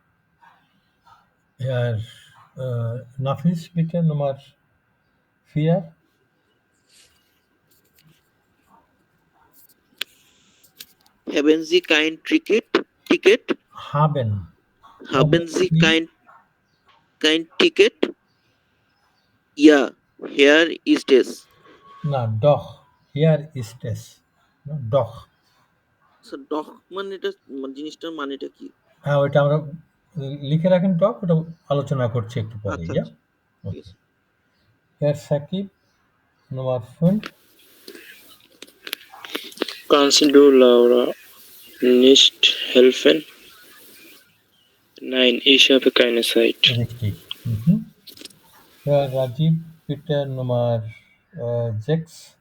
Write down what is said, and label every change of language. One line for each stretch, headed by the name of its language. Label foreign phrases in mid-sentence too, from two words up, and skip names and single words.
German: Herr Nafis, bitte Nummer 4। Haben Sie kein Ticket? Haben। Haben Sie kein Ticket? Ja,
English: here is this.
Bangla: না,
German: doch। Hier ist es। না, doch। So, doch
Bangla: মানে এটা জিনিসটার মানেটা কি? হ্যাঁ, ওইটা আমরা লিখে রাখেন ডক, ওটা আলোচনা করছি একটু পরে। আচ্ছা,
German: Ja?
Bangla: আচ্ছা, ঠিক আছে।
German: Herr Sakib, Nummer 5। Kannst du Laura nicht helfen? Nein, ich habe keine Zeit. Richtig। Herr Rajiv, bitte Nummer 6।